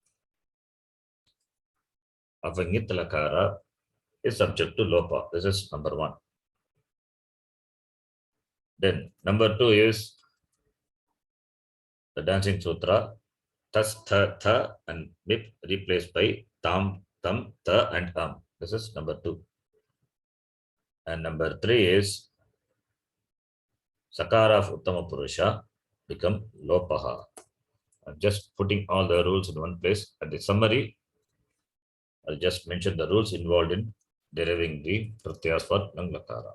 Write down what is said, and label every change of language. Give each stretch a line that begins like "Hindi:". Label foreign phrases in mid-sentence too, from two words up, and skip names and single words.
English: Of a
Sanskrit: Nit Lakara
English: is subject to Lopa. This is number 1. Then number 2 is the
Sanskrit: Dancing Sutra. Tas, tha, tha,
English: and MIP replaced by
Sanskrit: tam, tam, tha,
English: and This is number 2. And number 3 is Sakara of
Sanskrit: Uttama Purusha
English: become Lopaha. I'm just putting all the rules in one place. At the summary, I'll just mention the rules involved in deriving the pratyas for
Sanskrit: Lang Lakara.